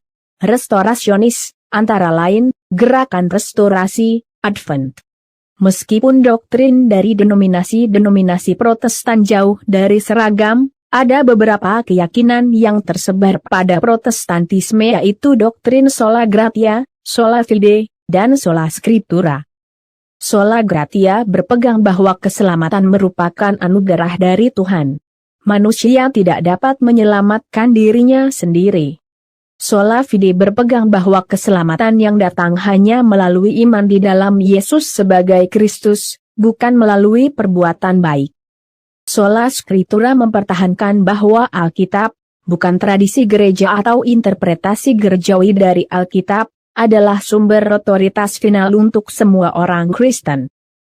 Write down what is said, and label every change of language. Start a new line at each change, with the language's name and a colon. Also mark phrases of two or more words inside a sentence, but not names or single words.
Indonesian: Restorasionis, antara lain, Gerakan Restorasi, Advent. Meskipun doktrin dari denominasi-denominasi Protestan jauh dari seragam, ada beberapa keyakinan yang tersebar pada Protestantisme yaitu doktrin
Latin: sola gratia, sola fide,
Indonesian: dan
Latin: sola scriptura. Sola gratia
Indonesian: berpegang bahwa keselamatan merupakan anugerah dari Tuhan. Manusia tidak dapat menyelamatkan dirinya sendiri.
Latin: Sola fide
Indonesian: berpegang bahwa keselamatan yang datang hanya melalui iman di dalam Yesus sebagai Kristus, bukan melalui perbuatan baik.
Latin: Sola scriptura
Indonesian: mempertahankan bahwa Alkitab, bukan tradisi gereja atau interpretasi gerejawi dari Alkitab, adalah sumber otoritas final untuk semua orang Kristen.